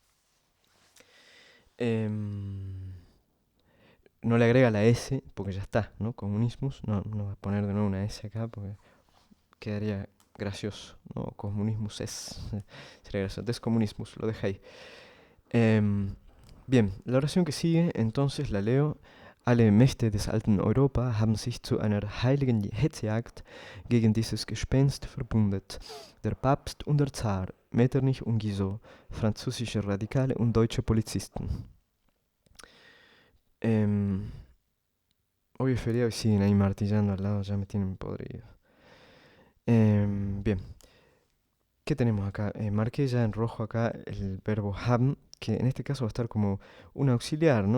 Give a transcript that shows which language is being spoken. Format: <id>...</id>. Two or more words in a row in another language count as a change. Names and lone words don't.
<es>Em, no le agrega la S porque ya está, ¿no? Comunismus, no va a poner de nuevo una S acá porque quedaría gracioso, ¿no? Comunismus es, sería gracioso. Descomunismus, lo deja ahí. Em, Bien, la oración que sigue, entonces la leo.</es> <de>Alle Mächte des alten Europa haben sich zu einer heiligen Hetzjagd gegen dieses Gespenst verbündet. Der Papst und der Zar, Metternich und Guizot, französische Radikale und deutsche Polizisten.</de> <es>Em, Hoy es feriado y siguen ahí martillando al lado, ya me tienen podrido. Bien, ¿qué tenemos acá? Marqué ya en rojo acá el verbo haben, que en este caso va a estar como un auxiliar, ¿no?</es>